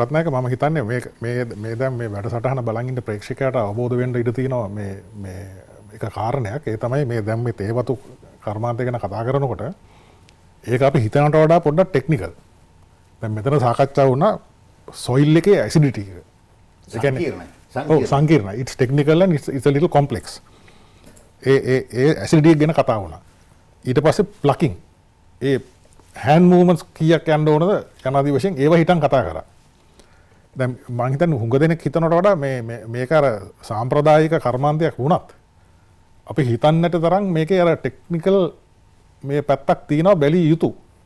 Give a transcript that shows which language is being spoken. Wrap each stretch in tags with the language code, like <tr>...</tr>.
<si>රත්නායක මම හිතන්නේ මේ දැන් මේ වැඩසටහන බලන් ඉන්න ප්‍රේක්ෂකයාට අවබෝධ වෙන්න ඉඩ තියෙනවා මේ එක කාරණයක්. ඒ තමයි මේ දැන් මේ තේවතු කර්මාන්තය ගැන කතා කරනකොට ඒක අපි හිතනට වඩා පොඩ්ඩක් ටෙක්නිකල්. දැන් මෙතන සාකච්ඡා වුණා soil එකේ acidity එක. ඒ කියන්නේ සංකීර්ණයි.</si> <en>It's technical and it's a little complex.</en> <si>A acidity ගැන කතා වුණා. ඊට පස්සේ plucking. ඒ hand movements කීයක් යන්න ඕනද යනාදී වශයෙන් ඒව හිතන් කතා කරා. දැන් මම හිතන්නේ හුඟ දෙනෙක් හිතනට වඩා මේක අර සාම්ප්‍රදායික කර්මාන්තයක් වුණත් අපි හිතන්නට තරම් මේකේ අර ටෙක්නිකල් මේ පැත්තක් තියෙනවා බැලිය යුතු.</si>